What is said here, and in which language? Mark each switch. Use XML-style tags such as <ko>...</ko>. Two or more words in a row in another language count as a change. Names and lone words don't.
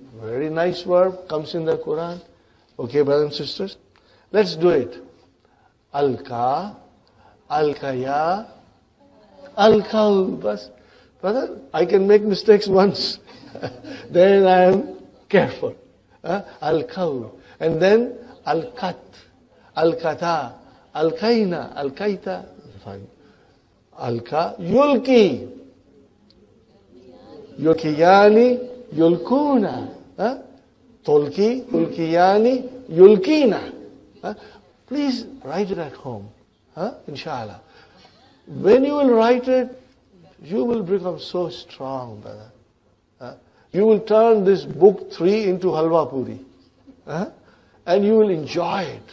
<en>Very nice verb, comes in the Quran. Okay, brothers and sisters? Let's do it.</en> <ar>ألقى، ألقيا، ألقوا.</ar> <en>Bas. Brother, I can make mistakes once. Then I am careful. Alkau. And then</en> <ar>ألقت، ألقتا، ألقين، ألقيت. Fine. ألقى، يلقي. يلقيان، يلقون. تلقي، يلقيان، يلقين.</ar> <en>Please write it at home. Inshallah. When you will write it, you will become so strong, brother. You will turn this book 3 into</en> <ur>حلوہ پوری.</ur> <en>And you will enjoy it.</en>